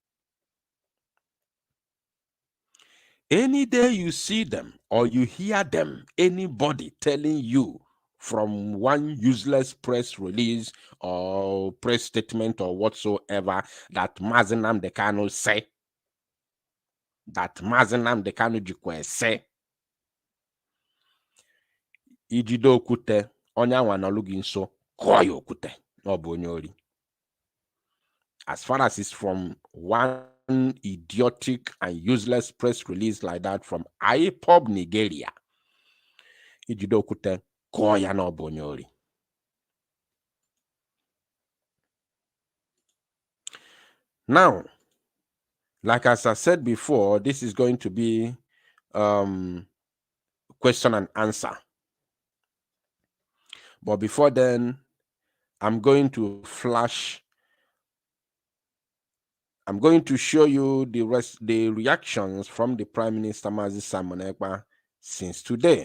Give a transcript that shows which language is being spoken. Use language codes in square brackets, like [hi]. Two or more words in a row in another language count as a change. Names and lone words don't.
[en] Any day you see them or you hear them, anybody telling you from one useless press release or press statement or whatsoever that Mazi Nnamdi Kanu say, that Mazi Nnamdi Kanu jikwa say, [ig] ijide okwute onye anwa nọlụ gị nso kụọ ya okwute na ọ bụ onye ori. [en] As far as it's from one idiotic and useless press release like that from IPOB Nigeria, [ig] ijide okwute kụọ ya na ọ bụ onye ori. [en] Now, like as I said before, this is going to be question and answer. But before then, I'm going to show you the reactions from the Prime Minister Mazi Simon Ekpa since today.